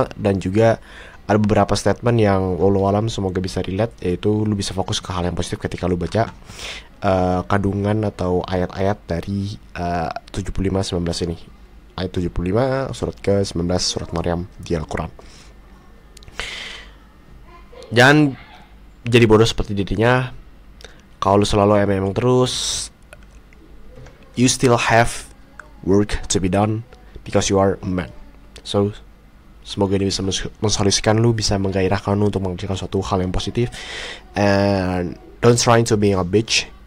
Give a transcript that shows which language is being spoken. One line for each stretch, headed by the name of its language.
Indonesian: Dan juga ada beberapa statement yang wallahu alam semoga bisa relate, yaitu lu bisa fokus ke hal yang positif ketika lu baca kandungan atau ayat-ayat dari 75-19 ini. Ayat 75 surat ke-19 surat Maryam di Al-Quran. Jangan jadi bodoh seperti dirinya. Kalau lu selalu emang terus,
English: you still have work to be done because you are a man.
Indonesian: So semoga ini bisa mensolusikan lu, bisa menggairahkan lu untuk mengerjakan suatu hal yang positif.
English: And don't try to be a bitch.